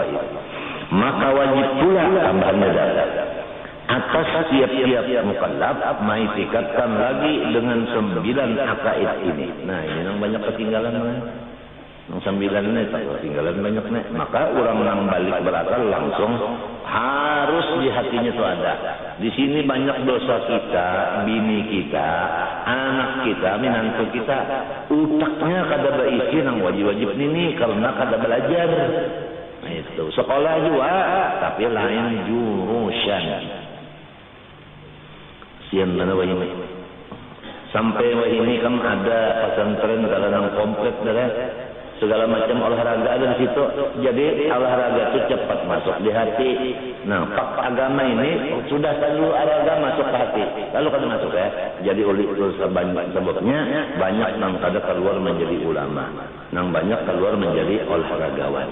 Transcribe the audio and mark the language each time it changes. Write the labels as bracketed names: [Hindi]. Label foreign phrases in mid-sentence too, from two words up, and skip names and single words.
[Indonesian] Maka wajib pula tambahannya datang atas tiap-tiap mukallaf maitikatkan lagi dengan 9 aqaid ini. Nah, ini yang banyak ketinggalan yang 9 ini tak ketinggalan banyak nih. Maka orang yang balik berakal langsung harus di hatinya itu ada. Di sini banyak dosa kita, [Banjar] bini kita, anak kita, menantu kita, utaknya kada berisi nang wajib-wajib ini karena kada belajar. [Indonesian] Nah, itu sekolah juga tapi lain jurusan. [Banjar] Sian mana wahini sampai wahini kan ada pesantren dalam komplek dah segala macam olahraga ada di situ. [Indonesian] Jadi olahraga itu cepat masuk di hati. Nah, agama ini sudah selalu olahraga masuk ke hati lalu kan masuk ya. [Banjar] Jadi oleh itu sebabnya banyak nang kada keluar menjadi ulama, nang banyak keluar menjadi olahragawan.